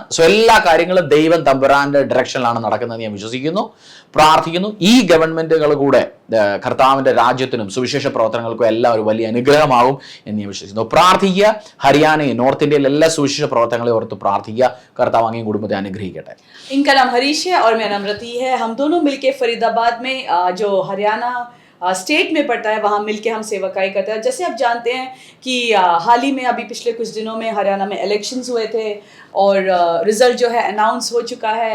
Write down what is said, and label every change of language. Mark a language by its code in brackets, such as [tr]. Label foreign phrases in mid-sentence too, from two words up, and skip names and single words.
[ml] സോ എല്ലാ കാര്യങ്ങളും ദൈവം തമ്പുരാന്റെ ഡയറക്ഷനിലാണ് നടക്കുന്നത് ഞാൻ വിശ്വസിക്കുന്നു, പ്രാർത്ഥിക്കുന്നു. ഈ ഗവൺമെന്റുകൾ കൂടെ കർത്താവിന്റെ രാജ്യത്തിനും സുവിശേഷ പ്രവർത്തനങ്ങൾക്കും എല്ലാം ഒരു വലിയ അനുഗ്രഹമാകും എന്ന് ഞാൻ വിശ്വസിക്കുന്നു. പ്രാർത്ഥിക്കുക. ഹരിയാനയും നോർത്ത് ഇന്ത്യയിലെ എല്ലാ സുവിശേഷ പ്രവർത്തനങ്ങളെ ഓർത്ത് പ്രാർത്ഥിക്കുക. കർത്താവ് അങ്ങേ കുടുംബത്തെ അനുഗ്രഹിക്കട്ടെ. [hi] इनका नाम हरीश है और मेरा नाम रति है। हम दोनों मिलके फरीदाबाद में जो हरियाणा स्टेट में पड़ता है वहाँ मिलके हम सेवकाई करते हैं। जैसे आप जानते हैं कि हाल ही में अभी पिछले कुछ दिनों में हरियाणा में इलेक्शंस हुए थे और रिजल्ट जो है अनाउंस हो चुका है।